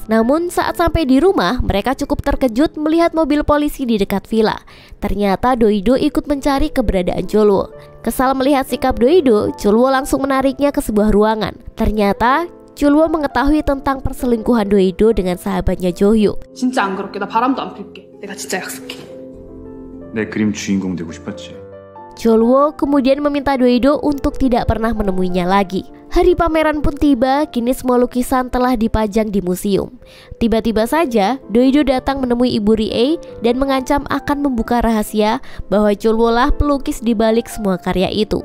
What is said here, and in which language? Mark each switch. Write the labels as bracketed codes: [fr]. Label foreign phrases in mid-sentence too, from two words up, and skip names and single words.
[id] Namun saat sampai di rumah, mereka cukup terkejut melihat mobil polisi di dekat villa. Ternyata Doido ikut mencari keberadaan Chulwo. Kesal melihat sikap Doido, Chulwo langsung menariknya ke sebuah ruangan. Ternyata Chulwo mengetahui tentang perselingkuhan Doido dengan sahabatnya Johyuk. [ko] 진짜 안 그럴게. 나 바람도 안 필게. 내가 진짜 약속해. 내 그림 주인공 되고 싶었지. [id] Chulwo kemudian meminta Doido untuk tidak pernah menemuinya lagi. Hari pameran pun tiba, kini semua lukisan telah dipajang di museum. Tiba-tiba saja, Doido datang menemui ibu Rie dan mengancam akan membuka rahasia bahwa Chulwo lah pelukis di balik semua karya itu.